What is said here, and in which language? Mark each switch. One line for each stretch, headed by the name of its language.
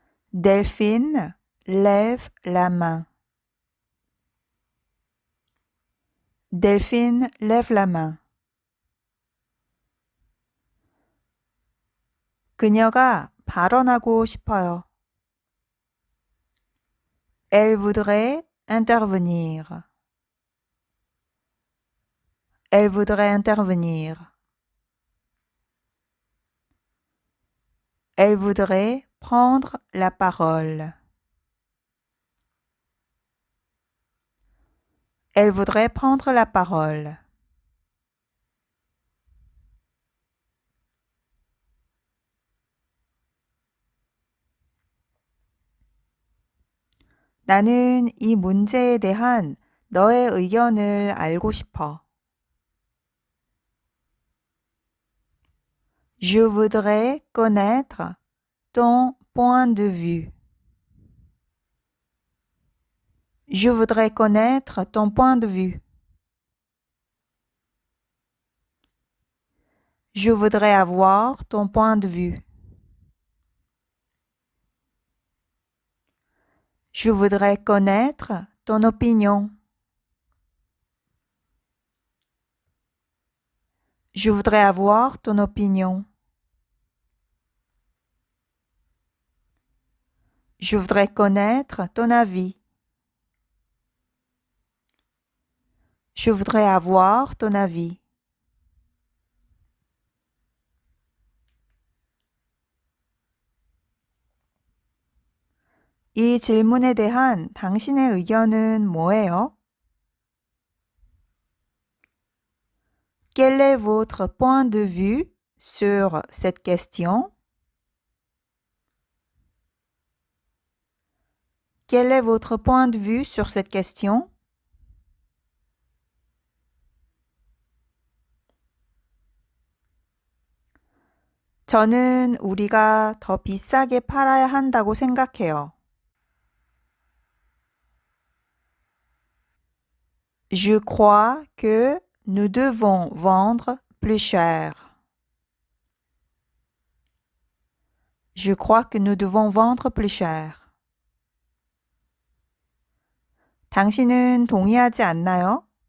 French: Delphine lève la main. Delphine lève la main.
Korean: 그녀가 발언하고 싶어요.
French: Elle voudrait intervenir. Elle voudrait intervenir. Elle voudrait prendre la parole. Elle voudrait prendre la parole.
Korean: 나는 이 문제에 대한 너의 의견을 알고 싶어.
French: Je voudrais connaître ton point de vue. Je voudrais connaître ton point de vue. Je voudrais avoir ton point de vue. Je voudrais connaître ton opinion. Je voudrais avoir ton opinion. Je voudrais connaître ton avis. Je voudrais avoir ton avis.
Korean: 이 질문에 대한 당신의 의견은 뭐예요?
French: Quel est votre point de vue sur cette question? Quel est votre point de vue sur cette question?
Korean: 저는 우리가 더 비싸게 팔아야 한다고 생각해요.
French: Je crois que nous devons vendre plus cher. Je crois que nous devons vendre plus cher.
Korean: 당신은 동의하지 않나요?